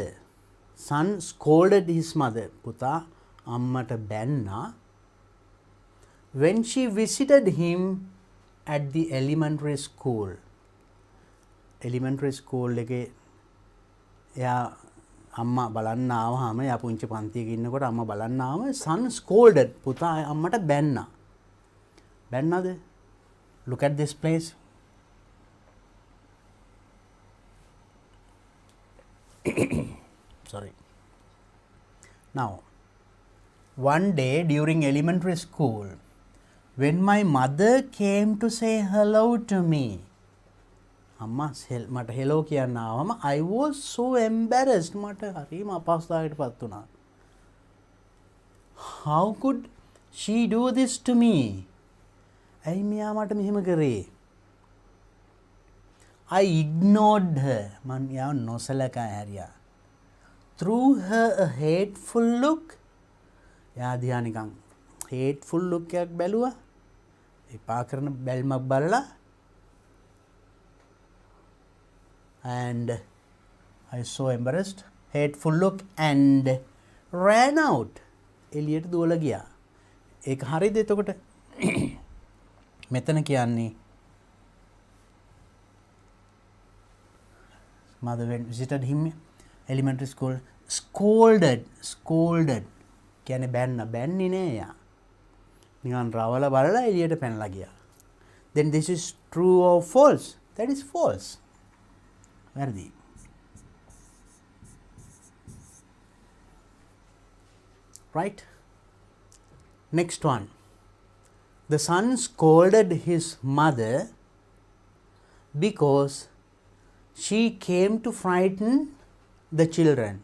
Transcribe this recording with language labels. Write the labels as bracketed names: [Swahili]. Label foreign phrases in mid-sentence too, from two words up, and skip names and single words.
[English] Son scolded his mother. [Sinhala] පුතා අම්මට බැන්නා [English] when she visited him at the elementary school. Elementary school [Sinhala] එකේ එයා අම්මා බලන්න ආවම එයා පුංචි පන්තියක ඉන්නකොට අම්මා බලන්න ආවම [English] son scolded [Sinhala] පුතා අම්මට බැන්නා. බැන්නාද? [English] Look at this place. Sorry. Now, one day during elementary school, when my mother came to say hello to me, [Sinhala] අම්මා මට hello කියන්න ආවම [English] I was so embarrassed. [Sinhala] මට හරිම අපහසුතාවයකට පත් වුණා. [English] How could she do this to me? [Sinhala] ඇයි මෙයා මට මෙහෙම කරේ? [English] I ignored her. [Sinhala] මම යාව නොසලකා හැරියා. [English] Threw her a hateful look. [Sinhala] එයා දිහා නිකන් [English] hateful look [Sinhala] එකක් බැලුවා. එපා කරන බැල්මක් බලලා [English] and I so embarrassed. Hateful look and ran out. [Sinhala] එළියට දුවලා ගියා. ඒක හරියද එතකොට? මෙතන කියන්නේ [English] mother went visited him elementary school, [Sinhala] scolded කියන්නේ බැන්න බැන්නේ නෑ යා. නිකන් රවල බලලා එළියට පැනලා ගියා. [English] Then this is true or false? That is false. වැරදි. right? Next one. The son scolded his mother because she came to frighten the children.